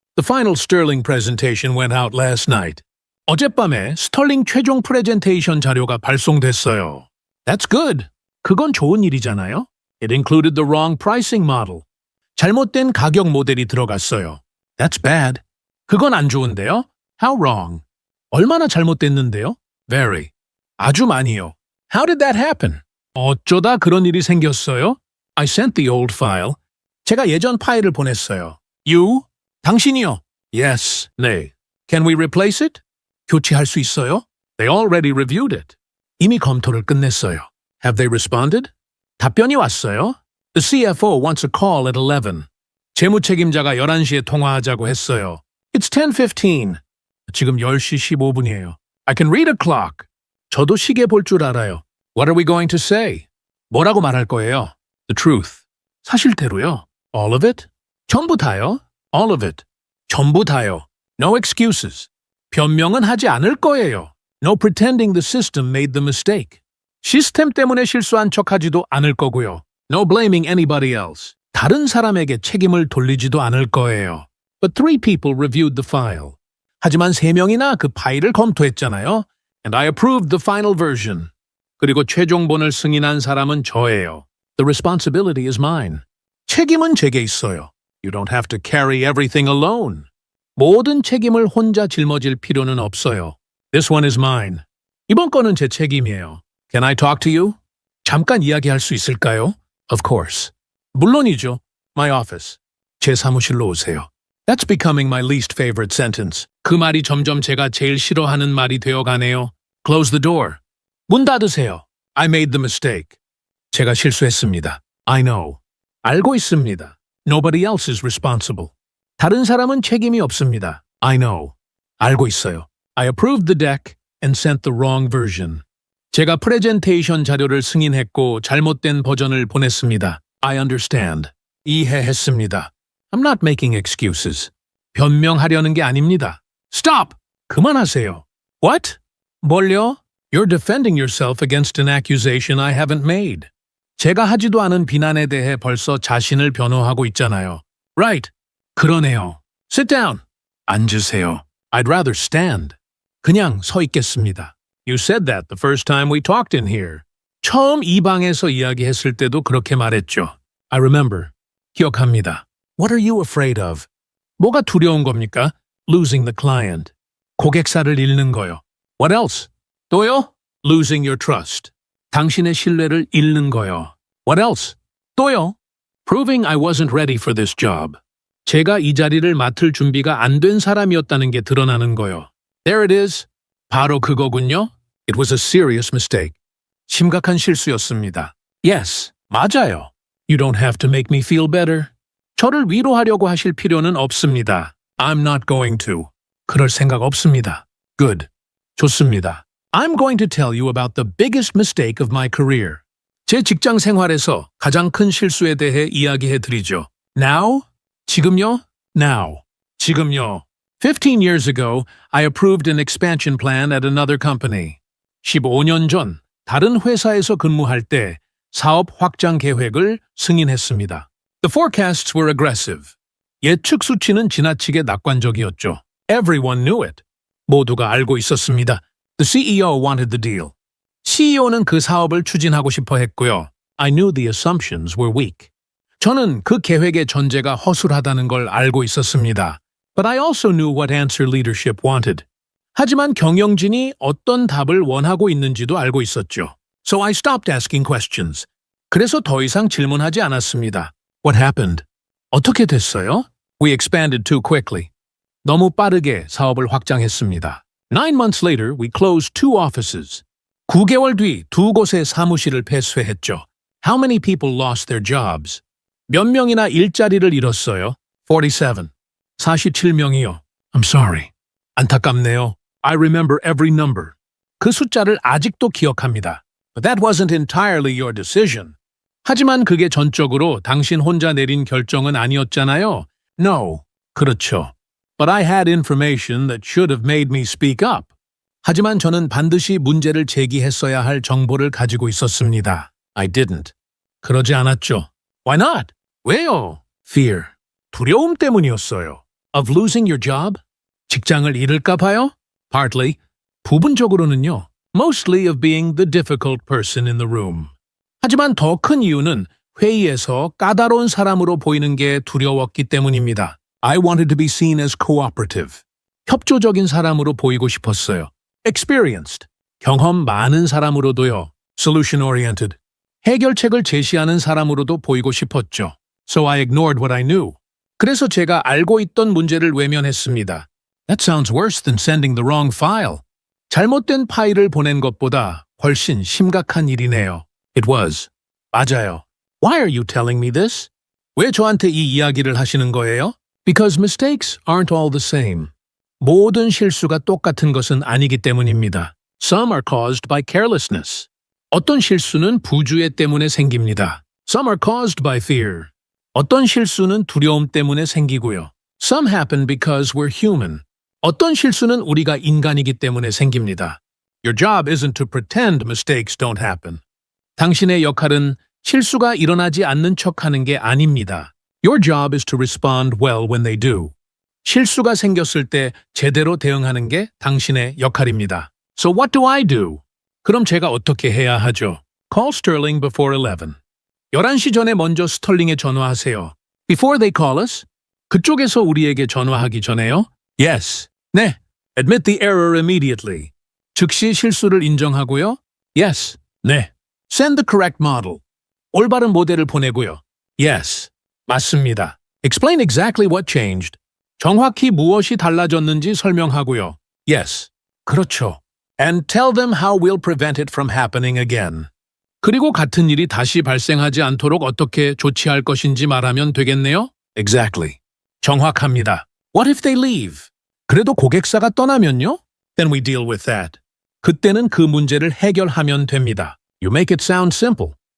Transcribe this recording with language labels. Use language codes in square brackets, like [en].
[en] The final Sterling presentation went out last night. [ko] 어젯밤에 스털링 최종 프레젠테이션 자료가 발송됐어요. [en] That's good. [ko] 그건 좋은 일이잖아요. [en] It included the wrong pricing model. [ko] 잘못된 가격 모델이 들어갔어요. [en] That's bad. [ko] 그건 안 좋은데요? [en] How wrong? [ko] 얼마나 잘못됐는데요? [en] Very. [ko] 아주 많이요. [en] How did that happen? [ko] 어쩌다 그런 일이 생겼어요? [en] I sent the old file. [ko] 제가 예전 파일을 보냈어요. [en] You? [ko] 당신이요? [en] Yes. [ko] 네. [en] Can we replace it? [ko] 교체할 수 있어요? [en] They already reviewed it. [ko] 이미 검토를 끝냈어요. [en] Have they responded? [ko] 답변이 왔어요. [en] The CFO wants a call at 11. [ko] 재무 책임자가 11시에 통화하자고 했어요. [en] It's 10:15. [ko] 지금 10시 15분이에요. [en] I can read a clock. [ko] 저도 시계 볼 줄 알아요. [en] What are we going to say? [ko] 뭐라고 말할 거예요? [en] The truth. [ko] 사실대로요. [en] All of it? [ko] 전부 다요. [en] All of it. 전부 다요. No excuses. [ko] 변명은 하지 않을 거예요. [en] No pretending the system made the mistake. [ko] 시스템 때문에 실수한 척하지도 않을 거고요. [en] No blaming anybody else. [ko] 다른 사람에게 책임을 돌리지도 않을 거예요. [en] But 3 people reviewed the file. [ko] 하지만 3명이나 그 파일을 검토했잖아요. [en] And I approved the final version. [ko] 그리고 최종본을 승인한 사람은 저예요. [en] The responsibility is mine. [ko] 책임은 제게 있어요. [en] You don't have to carry everything alone. [ko] 모든 책임을 혼자 짊어질 필요는 없어요. [en] This one is mine. [ko] 이번 건은 제 책임이에요. [en] Can I talk to you? [ko] 잠깐 이야기할 수 있을까요? [en] Of course. [ko] 물론이죠. [en] My office. [ko] 제 사무실로 오세요. [en] That's becoming my least favorite sentence. [ko] 그 말이 점점 제가 제일 싫어하는 말이 되어가네요. [en] Close the door. [ko] 문 닫으세요. [en] I made the mistake. [ko] 제가 실수했습니다. [en] I know. [ko] 알고 있습니다. [en] Nobody else is responsible. [ko] 다른 사람은 책임이 없습니다. [en] I know. [ko] 알고 있어요. [en] I approved the deck and sent the wrong version. [ko] 제가 프레젠테이션 자료를 승인했고 잘못된 버전을 보냈습니다. [en] I understand. [ko] 이해했습니다. [en] I'm not making excuses. [ko] 변명하려는 게 아닙니다. [en] Stop! [ko] 그만하세요. [en] What? [ko] 뭘요? [en] You're defending yourself against an accusation I haven't made. [ko] 제가 하지도 않은 비난에 대해 벌써 자신을 변호하고 있잖아요. [en] Right. [ko] 그러네요. [en] Sit down. [ko] 앉으세요. [en] I'd rather stand. [ko] 그냥 서 있겠습니다. [en] You said that the first time we talked in here. [ko] 처음 이 방에서 이야기했을 때도 그렇게 말했죠. [en] I remember. [ko] 기억합니다. [en] What are you afraid of? [ko] 뭐가 두려운 겁니까? [en] Losing the client. [ko] 고객사를 잃는 거요. [en] What else? [ko] 또요? [en] Losing your trust. [ko] 당신의 신뢰를 잃는 거요. [en] What else? [ko] 또요? [en] Proving I wasn't ready for this job. [ko] 제가 이 자리를 맡을 준비가 안 된 사람이었다는 게 드러나는 거요. [en] There it is. [ko] 바로 그거군요. [en] It was a serious mistake. [ko] 심각한 실수였습니다. [en] Yes, [ko] 맞아요. [en] You don't have to make me feel better. [ko] 저를 위로하려고 하실 필요는 없습니다. [en] I'm not going to. [ko] 그럴 생각 없습니다. [en] Good. [ko] 좋습니다. [en] I'm going to tell you about the biggest mistake of my career. [ko] 제 직장 생활에서 가장 큰 실수에 대해 이야기해 드리죠. [en] Now? [ko] 지금요? [en] Now. [ko] 지금요. [en] 15 years ago, I approved an expansion plan at another company. [ko] 15년 전, 다른 회사에서 근무할 때 사업 확장 계획을 승인했습니다. [en] The forecasts were aggressive. [ko] 예측 수치는 지나치게 낙관적이었죠. [en] Everyone knew it. [ko] 모두가 알고 있었습니다. [en] The CEO wanted the deal. [ko] CEO는 그 사업을 추진하고 싶어 했고요. [en] I knew the assumptions were weak. [ko] 저는 그 계획의 전제가 허술하다는 걸 알고 있었습니다. [en] But I also knew what answer leadership wanted. [ko] 하지만 경영진이 어떤 답을 원하고 있는지도 알고 있었죠. [en] So I stopped asking questions. [ko] 그래서 더 이상 질문하지 않았습니다. [en] What happened? [ko] 어떻게 됐어요? [en] We expanded too quickly. [ko] 너무 빠르게 사업을 확장했습니다. [en] 9 months later, we closed 2 offices. [ko] 9개월 뒤 2곳의 사무실을 폐쇄했죠. [en] How many people lost their jobs? [ko] 몇 명이나 일자리를 잃었어요? 47. 47명이요. [en] I'm sorry. [ko] 안타깝네요. [en] I remember every number. [ko] 그 숫자를 아직도 기억합니다. [en] But that wasn't entirely your decision. [ko] 하지만 그게 전적으로 당신 혼자 내린 결정은 아니었잖아요. [en] No. [ko] 그렇죠. [en] But I had information that should have made me speak up. [ko] 하지만 저는 반드시 문제를 제기했어야 할 정보를 가지고 있었습니다. [en] I didn't. [ko] 그러지 않았죠. [en] Why not? [ko] 왜요? [en] Fear. [ko] 두려움 때문이었어요. [en] Of losing your job? [ko] 직장을 잃을까 봐요? [en] Partly. [ko] 부분적으로는요. [en] Mostly of being the difficult person in the room. [ko] 하지만 더 큰 이유는 회의에서 까다로운 사람으로 보이는 게 두려웠기 때문입니다. [en] I wanted to be seen as cooperative. [ko] 협조적인 사람으로 보이고 싶었어요. [en] Experienced. [ko] 경험 많은 사람으로도요. [en] Solution-oriented. [ko] 해결책을 제시하는 사람으로도 보이고 싶었죠. [en] So I ignored what I knew. [ko] 그래서 제가 알고 있던 문제를 외면했습니다. [en] That sounds worse than sending the wrong file. [ko] 잘못된 파일을 보낸 것보다 훨씬 심각한 일이네요. [en] It was. [ko] 맞아요. [en] Why are you telling me this? [ko] 왜 저한테 이 이야기를 하시는 거예요? [en] Because mistakes aren't all the same. [ko] 모든 실수가 똑같은 것은 아니기 때문입니다. [en] Some are caused by carelessness. [ko] 어떤 실수는 부주의 때문에 생깁니다. [en] Some are caused by fear. [ko] 어떤 실수는 두려움 때문에 생기고요. [en] Some happen because we're human. [ko] 어떤 실수는 우리가 인간이기 때문에 생깁니다. [en] Your job isn't to pretend mistakes don't happen. [ko] 당신의 역할은 실수가 일어나지 않는 척하는 게 아닙니다. [en] Your job is to respond well when they do. [ko] 실수가 생겼을 때 제대로 대응하는 게 당신의 역할입니다. [en] So what do I do? [ko] 그럼 제가 어떻게 해야 하죠? [en] Call Sterling before 11. [ko] 11시 전에 먼저 스털링에 전화하세요. [en] Before they call us? [ko] 그쪽에서 우리에게 전화하기 전에요? [en] Yes. [ko] 네. [en] Admit the error immediately. [ko] 즉시 실수를 인정하고요. [en] Yes. [ko] 네. [en] Send the correct model. [ko] 올바른 모델을 보내고요. [en] Yes. [ko] 맞습니다. [en] Explain exactly what changed. [ko] 정확히 무엇이 달라졌는지 설명하고요. [en] Yes. [ko] 그렇죠. [en] And tell them how we'll prevent it from happening again. [ko] 그리고 같은 일이 다시 발생하지 않도록 어떻게 조치할 것인지 말하면 되겠네요? [en] Exactly. [ko] 정확합니다. [en] What if they leave? [ko] 그래도 고객사가 떠나면요? [en] Then we deal with that. [ko] 그때는 그 문제를 해결하면 됩니다. [en] You make it sound simple.